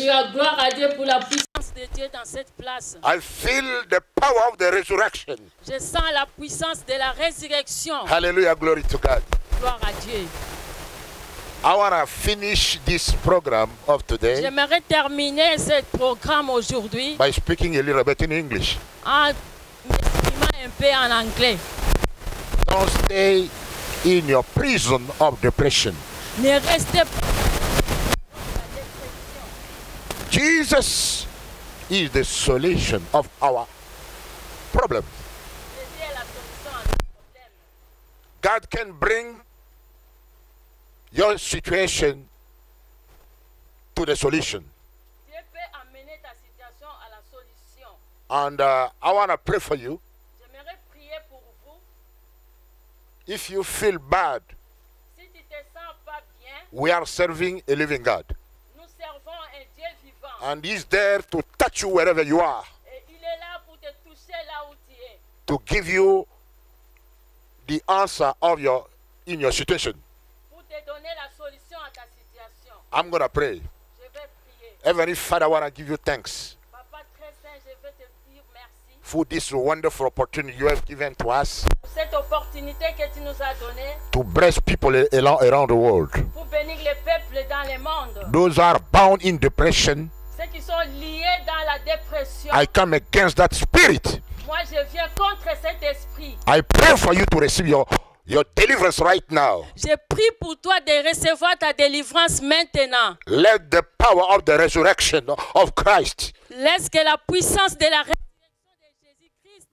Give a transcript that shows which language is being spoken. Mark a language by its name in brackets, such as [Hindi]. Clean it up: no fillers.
[French] Alléluia, gloire à Dieu pour la puissance de Dieu dans cette place. [English] I feel the power of the resurrection. [French] Je sens la puissance de la résurrection. [English] Hallelujah, glory to God. [French] Gloire à Dieu. [English] I want to finish this program of today [French] J'aimerais terminer ce programme aujourd'hui [English] by speaking a little bit in English. [French] en m'exprimant un peu en anglais. [English] Don't stay in your prison of depression. [French] Ne restez pas. [English] Jesus is the solution of our problem. [French] Jésus est la solution à nos problèmes. [English] God can bring your situation to the solution. [French] Dieu peut amener ta situation à la solution. [English] And I want to pray for you. [French] J'aimerais prier pour vous. [English] If you feel bad, [French] Si tu te sens pas bien, [English] we are serving a living God. [French] nous servons un Dieu vivant. [English] And He's there to touch you wherever you are, [French] Et il est là pour te toucher là où tu es. [English] to give you the answer of in your situation. [French] Pour te donner la solution à ta situation. [English] I'm going to pray. [French] Je vais prier. [English] Heavenly Father, I want to give you thanks [French] Papa très saint, je vais te dire merci [English] for this wonderful opportunity you have given to us [French] pour cette opportunité que tu nous as donnée [English] to bless people around the world. [French] pour bénir les peuples dans le monde. [English] Those are bound in depression, [French] Ceux qui sont liés dans la dépression. [English] I come against that spirit. [French] Moi, je viens contre cet esprit. [English] I pray for you to receive your deliverance right now. [French] Je prie pour toi de recevoir ta délivrance maintenant. [English] Let the power of the resurrection of Christ [French] Laisse que la puissance de la résurrection de Jésus-Christ